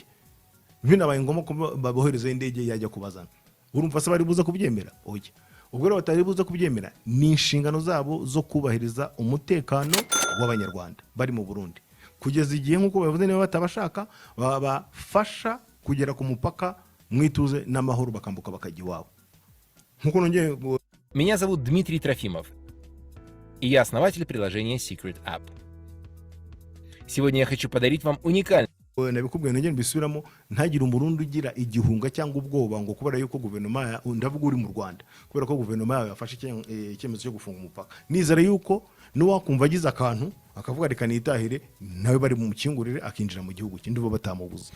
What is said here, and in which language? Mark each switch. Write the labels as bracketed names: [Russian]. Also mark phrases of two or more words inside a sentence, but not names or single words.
[Kinyarwanda] Binabaye ngombwa ko babohereza indege yajya kubazana, urumva se bari buza kubyemera? Oya. Ubwo rero batari buza kubyemera, ni inshingano zabo zo kubahiriza umutekano w'abanyarwanda bari mu Burundi, kugeza igihe nk'uko bavuze niba batabashaka babafasha kugera ku mupaka mwituze n'amahoro, bakambuka bakajya iwabo. [Russian] Меня зовут Дмитрий Трофимов, и я основатель приложения Secret App. Сегодня я хочу подарить вам уникальный. [Kinyarwanda] Nabikubwiye nongera mbisubiramo, ntagire umurundi ugira igihunga cyangwa ubwoba ngo kubera yuko guverinoma ndavuga uri mu Rwanda, kubera ko guverinoma yawe yafashe icyemezo cyo gufunga umupaka. Nizera yuko n'uwakumva agize akantu akavuga reka nitahire, nawe bari mu mukingurire akinjira mu gihugu kindi bo batamubuza.